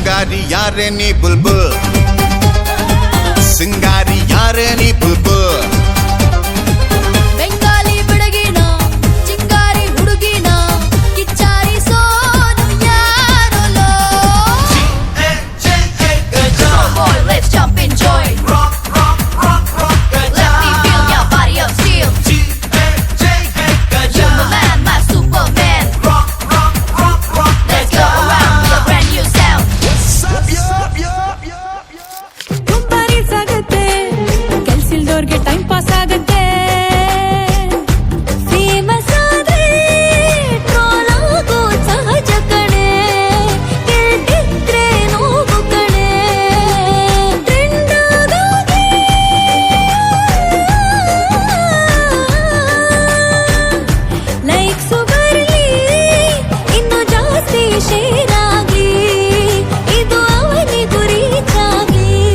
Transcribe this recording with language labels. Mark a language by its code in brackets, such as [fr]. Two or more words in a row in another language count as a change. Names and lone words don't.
[kn] ಸಿಂಗಾರಿ ಯಾರೇ ನೀ ಬುಲ್ಬುಲ್ ಸಿಂಗಾರಿ ಯಾರೇ ನೀ ಬುಲ್ಬುಲ್ ಬೆಂಗಾಲಿ ಬೆಳಗಿನ ಚಿಂಗಾರಿ ಹುಡುಗಿನ ಕಿಚ್ಚಾರಿ ಸೋನು ಯಾರಲೋ [en] boy let's jump and join rock rock rock rock let me feel your body of steel you're my man my superman rock rock rock rock let's go around with a brand new sound [kn] ತುಂಬಾ ರೀಲ್ಸ್ ಆಗುತ್ತೆ ಕೆಲ್ಸಿಲ್ದೋರ್ಗೆ [en] time pass [kn] ಆಗುತ್ತೆ ಫೇಮಸ್ ಆದ್ರೆ ಟ್ರೋಲ್ ಆಗೋ ಸಹಜ ಕಣೆ ಗೆದ್ದಿದ್ರೆ ನೋವು ಕಣೆ ಟ್ರೆಂಡ್ ಆಗೋಗೆ ಲೈಕ್ಸು ಬರ್ಲಿ ಇನ್ನು ಜಾಸ್ತಿ ಶೇರ್ ಆಗ್ಲಿ ಇದು ಅವನಿಗೂ ರೀಚ್ ಆಗ್ಲಿ